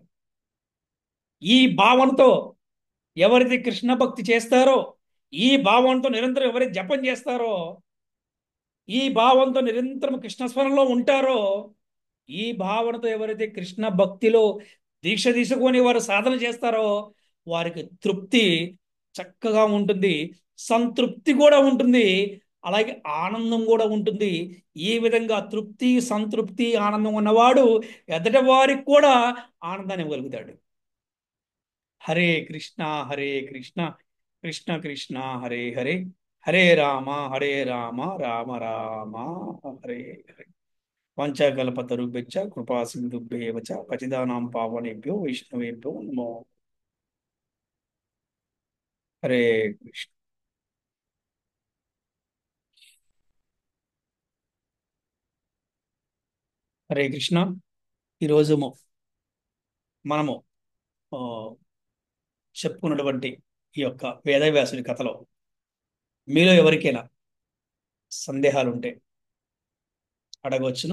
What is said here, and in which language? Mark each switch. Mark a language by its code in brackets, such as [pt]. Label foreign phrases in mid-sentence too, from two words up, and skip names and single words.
[te] ఈ భావనతో ఎవరైతే కృష్ణ భక్తి చేస్తారో, ఈ భావంతో నిరంతరం ఎవరైతే జపం చేస్తారో, ఈ భావంతో నిరంతరం కృష్ణస్మరణలో ఉంటారో, ఈ భావనతో ఎవరైతే కృష్ణ భక్తిలో దీక్ష తీసుకొని వారు సాధన చేస్తారో వారికి తృప్తి చక్కగా ఉంటుంది, సంతృప్తి కూడా ఉంటుంది, అలాగే ఆనందం కూడా ఉంటుంది. ఈ విధంగా తృప్తి, సంతృప్తి, ఆనందం ఉన్నవాడు ఎదటి వారికి కూడా ఆనందాన్ని ఇవ్వగలుగుతాడు. [sa] హరే కృష్ణ హరే కృష్ణ కృష్ణ కృష్ణ హరే హరే, హరే రామ హరే రామ రామ రామ హరే హరే. పంచకల్పతరుభ్యశ్చ కృపా సింధుభ్యేవ చ పతితానాం పావనేభ్యో వైష్ణవేభ్యో నమో. హరే కృష్ణ. హరే కృష్ణ. [te] ఈరోజు మనము ఆ, చెప్పుకున్నటువంటి ఈ యొక్క వేదవ్యాసుడి కథలో మీలో ఎవరికైనా సందేహాలు ఉంటే అడగవచ్చును.